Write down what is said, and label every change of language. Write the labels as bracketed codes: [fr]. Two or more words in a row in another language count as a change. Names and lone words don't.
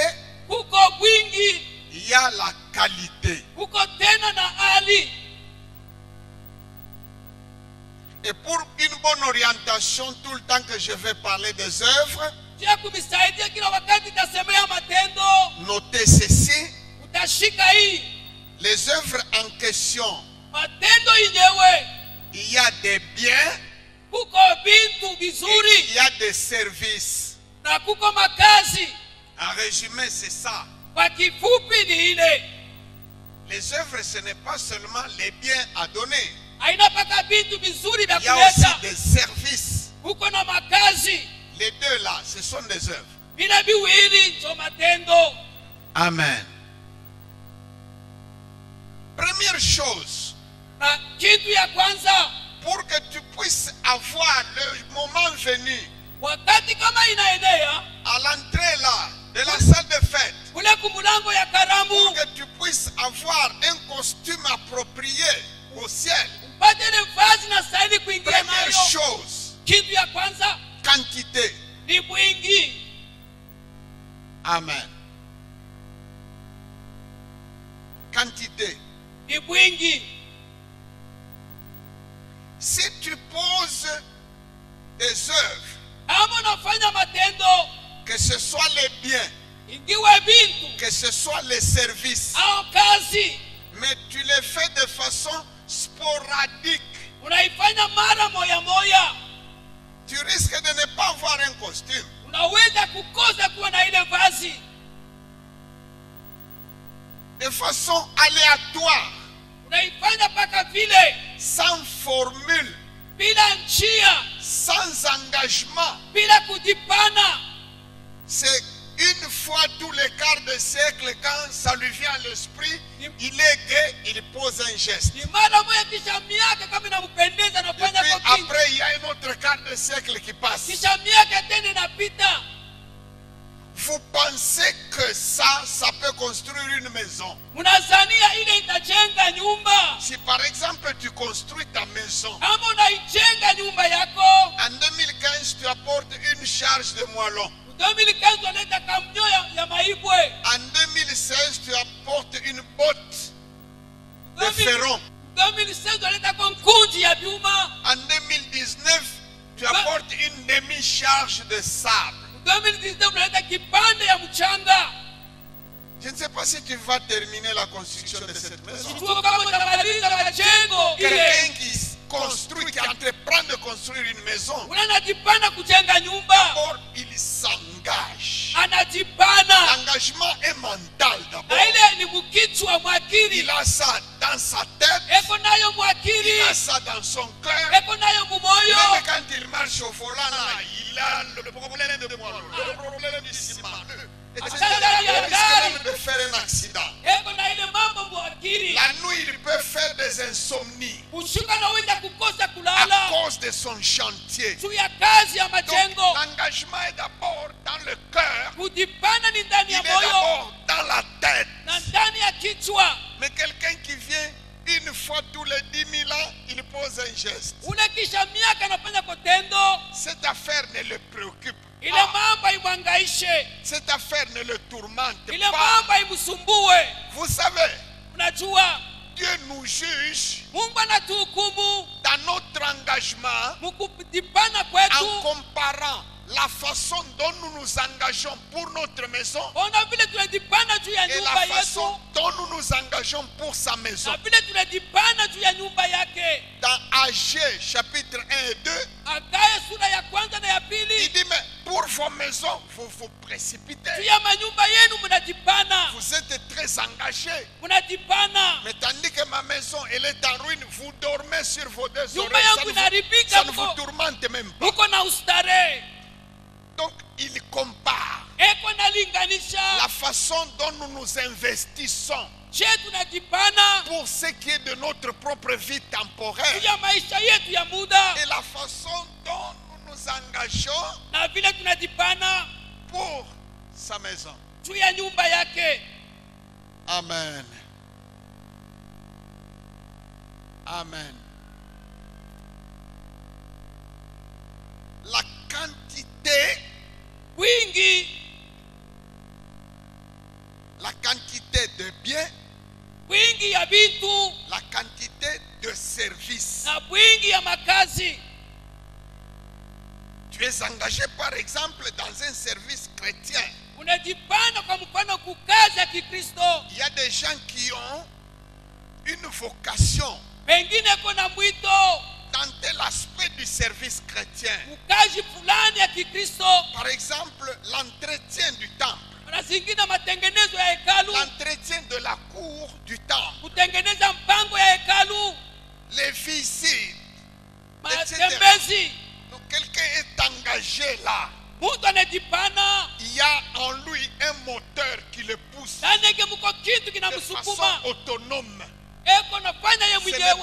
[sw] Kuko wingi, [fr] il y a la qualité. [sw] kuko tena na hali. [fr] Et pour une bonne orientation, tout le temps que je vais parler des œuvres, [sw] Tia kumisaidia kila wakati tasemea matendo. [fr] notez ceci, [sw] Utashika hii. [fr] les œuvres en question, [sw] Matendo yenyewe [fr] il y a des biens [sw] kuko bintu [fr] et il [sw] vizuri [fr] y a des services. [sw] na kuko makazi. [fr] En résumé, c'est ça. [sw] Kwa kifupi ni ile. [fr] Les œuvres, ce n'est pas seulement les biens à donner. [sw] Haina paka bintu vizuri vya [fr] Il y a aussi [sw] kuleta. [fr] des services. [sw] Kuko na makazi. [fr] Les deux là, ce sont des œuvres. [sw] Vile viwili ndio matendo. [fr] Amen. Première chose, [sw] Na kitu ya kwanza, [fr] pour que tu puisses avoir le moment venu, [sw] wakati kama inaenea [fr] à l'entrée là, de la salle de fête, [sw] kule kumulango ya karamu, [fr] pour que tu puisses avoir un costume approprié au ciel, [sw] upate ile vazi na stahili kuingia [fr] première [sw] nayo. [fr] chose, [sw] Kitu ya kwanza [fr] quantité. [sw] ni mwingi. [fr] Amen. Quantité. [sw] Ni mwingi. [fr] Si tu poses des œuvres, [sw] Kama unafanya matendo, [fr] que ce soit les biens, [sw] ingiwe bintu [fr] que ce soit les services, [sw] au kazi, [fr] mais tu les fais de façon sporadique, [sw] unaifanya mara moya moya, [fr] tu risques de ne pas avoir un costume. [sw] unaweza kukosa kuwa na ile vazi. [fr] De façon aléatoire, [sw] Unaifanya paka vile [fr] sans formule, [sw] bila njia, [fr] sans engagement. [sw] bila kujipana. [fr] C'est une fois tous les quarts de siècle, quand ça lui vient à l'esprit, il est gai, il pose un geste. [sw] Ni mara moja kisha miaka kama inampendeza [fr] Et [sw] nafanya [fr] puis [sw] kwa kingi. [fr] après, il y a un autre quart de siècle qui passe. [sw] Kisha miaka tena inapita. [fr] Vous pensez que ça peut construire une maison. [sw] Unazania ile itajenga nyumba. [fr] Si par exemple tu construis ta maison, [sw] Kama unaijenga nyumba yako, [fr] en 2015 tu apportes une charge de moellon. [sw] 2015 unaleta kamnyo ya maibwe. [fr] En 2016 tu apportes une botte de ferron. [sw] 2016 unaleta konkuji ya vyuma. [fr] En 2019 tu apportes une demi-charge de sable. [sw] 2019 unaleta kipande ya mchanga. [fr] Je ne sais pas si tu vas terminer la construction de cette maison. [sw] Sijui kama utamaliza majengo [fr] Quelqu'un [sw] ile. [fr] qui construit, qui entreprend de construire une maison, [sw] Unajipana kujenga nyumba. [fr] or il s'engage. [sw] Anajipana. [fr] L'engagement est mental d'abord. [sw] Na ile ni mkichwa mwakili. [fr] Il a ça dans sa tête, [sw] Eko nayo mwakili. [fr] il a ça dans son cœur. [sw] Eko nayo mumoyo. [fr] Même quand il marche au volant, là, il a le problème de moi, le problème du ciment. Et il risque même de faire un accident. [sw] Eko na ile mambo mwakili. [fr] La nuit, il peut faire des insomnies [sw] Ushuka na wenda kukosa [fr] à [sw] kulala. [fr] cause de son chantier. [sw] Juu ya kazi ya [fr] Donc, [sw] majengo. [fr] l'engagement est d'abord dans le cœur, [sw] Kujipana ni ndani [fr] il [sw] ya [fr] est [sw] moyo [fr] d'abord dans la tête. [sw] na ndani ya kichwa. [fr] Mais quelqu'un qui vient une fois tous les 10 000 ans, il pose un geste. [sw] Ule kisha miaka anafanya kotendo. [fr] Cette affaire ne le préoccupe [sw] Ile [fr] pas. [sw] mambo imwangaishe. [fr] Cette affaire ne le tourmente [sw] Ile [fr] pas. [sw] mambo imsumbue. [fr] Vous savez, [sw] Unajua [fr] Dieu nous juge [sw] Mungu anatuhukumu [fr] dans notre engagement [sw] mukujipana [fr] en [sw] kwetu. [fr] comparant la façon dont nous nous engageons pour notre maison [sw] Ona vile tunajipana juu ya [fr] et [sw] nyumba [fr] la façon [sw] yetu [fr] dont nous nous engageons pour sa maison. [sw] na vile tunajipana juu ya nyumba yake. [fr] Dans Agé chapitre 1 et 2, [sw] Agaye sura ya kwanza na ya [fr] il [sw] pili. [fr] dit, mais pour vos maisons, vous vous précipitez. [sw] Juu ya manyumba yenu mnajipana. [fr] Vous êtes très engagés. [sw] Mnajipana. [fr] Mais tandis que ma maison, elle est en ruine, vous dormez sur vos deux [sw] Nyumba [fr] oreilles. [sw] yangu inaribika, [fr] Ça ne vous tourmente même pas. [sw] Muko na ustarehe. [fr] Donc, il compare [sw] Eko nalinganisha [fr] la façon façon dont nous nous investissons [sw] Je tunajipana [fr] pour ce qui est de notre propre vie temporaire [sw] juu ya maisha yetu ya muda, [fr] et la façon dont nous nous engageons [sw] na vile tunajipana [fr] pour sa maison. [sw] juu ya nyumba yake. [fr] Amen. Amen. La quantité, de biens, [sw] wingi ya vitu [fr] la quantité de services. [sw] na wingi ya makazi. [fr] Tu es engagé par exemple dans un service chrétien. [sw] Unajipana kwa mfano kukazi ya Kikristo. [fr] Il y a des gens qui ont une vocation [sw] Wengine kuna mwito [fr] dans tel aspect du service chrétien. [sw] ukazi fulani ya Kikristo. [fr] Par exemple, l'entretien du temple, [sw] Na zingine matengenezo ya hekalu, [fr] l'entretien de la cour du temple, [sw] kutengeneza mpango ya hekalu, [fr] les visites, etc. [sw] matembezi. [fr] Donc quelqu'un est engagé là. [sw] Mtu anajipana, [fr] Il y a en lui un moteur qui le pousse [sw] ndani yake mko kitu [fr] de [sw] kinamsukuma, [fr] façon autonome. [sw] eko nafanya ye [fr] Ce n'est [sw] mwenyewe,